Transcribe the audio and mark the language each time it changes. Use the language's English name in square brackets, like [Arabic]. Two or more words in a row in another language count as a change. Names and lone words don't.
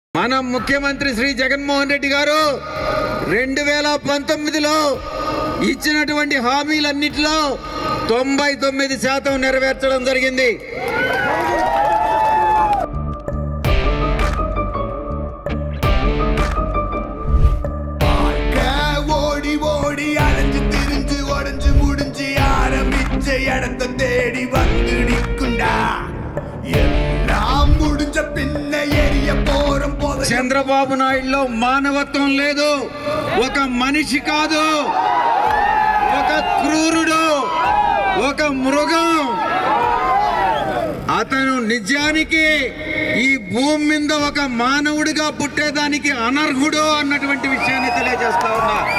[Telugu] మన ముఖ్యమంత్రి శ్రీ జగన్మోహన్ రెడ్డి గారు 2019లో ఇచ్చినటువంటి హామీలన్నిటిలో 99% నెరవేర్చడం జరిగింది. [Tamil] தேடி வந்து நிற்குண்டா எல்லாம் முடிஞ்ச பின்ன எரிய போறோம். [Telugu] చంద్రబాబు నాయుడులో మానవత్వం లేదు. ఒక మనిషి కాదు, ఒక క్రూరుడు, ఒక మృగం. అతను నిజానికి ఈ భూమి మీద ఒక మానవుడిగా పుట్టేదానికి అనర్హుడు అన్నటువంటి విషయాన్ని తెలియజేస్తా ఉన్నా.